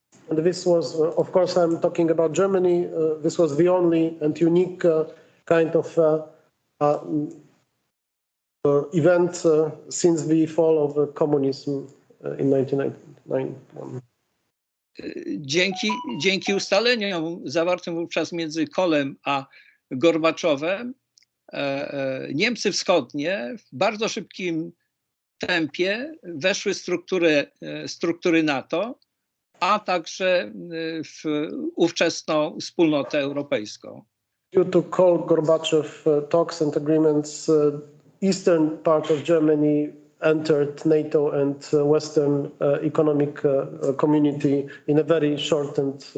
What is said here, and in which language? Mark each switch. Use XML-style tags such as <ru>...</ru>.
<en>And this was, of course, I'm talking about Germany. This was the only and unique kind of event since the fall of communism in 1991.</en> <pl>Dzięki ustaleniom zawartym wówczas między Kohlem a Gorbaczowem, Niemcy Wschodnie w bardzo szybkim tempie weszły w struktury NATO, a także w ówczesną wspólnotę europejską.</pl> <en>Due to Kohl-Gorbachev talks and agreements, eastern part of Germany entered NATO and Western economic community in a very short way.</en>